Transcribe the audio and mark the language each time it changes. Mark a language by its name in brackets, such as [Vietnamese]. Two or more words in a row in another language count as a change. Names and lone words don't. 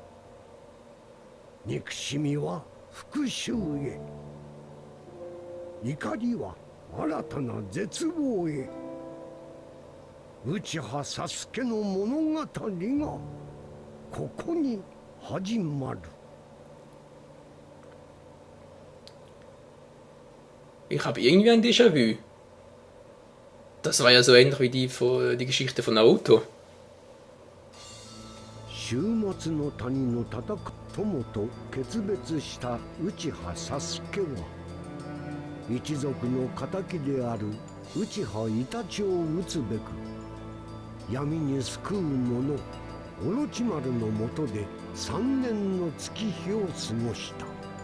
[Japanese] 憎しみは復讐へ、怒りは新たな絶望へ。内葉サスケの物語がここに始まる。 [German] Ich habe irgendwie ein Déjà-vu. Das war ja so ähnlich wie die Geschichte von Naruto. [Japanese] 終末の谷の戦う友と決別した内葉サスケは、一族の敵である内葉イタチを討つべく、闇に救う者オロチマルのもとで3年の月日を過ごした。